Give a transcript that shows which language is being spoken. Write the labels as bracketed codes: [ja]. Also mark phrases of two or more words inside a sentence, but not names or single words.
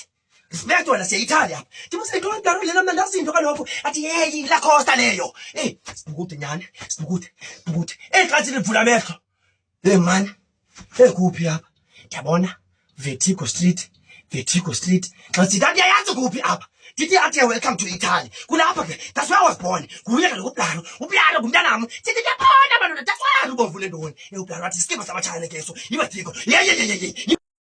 [xh] wena siya-Italy apha ndibosentoni Blaro lena mna ndazi into kaloku athi heyi la costa leyo sibukude nyani sibukude xa ndivula amehlo mani kuphi apha ndiyabona Vertigo Street xa sithi andiyayazi kuphi apha ndithi athi [en] welcome to Italy [xh] kulapha ke [en] that's where I was born [xh] nguye kaloku uBlaro ngumntanam ndithi ndiyabona abantwana [en] that's why [xh] ubomvu nendoni uBlaro athi isikima sabatshayane keso iVertigo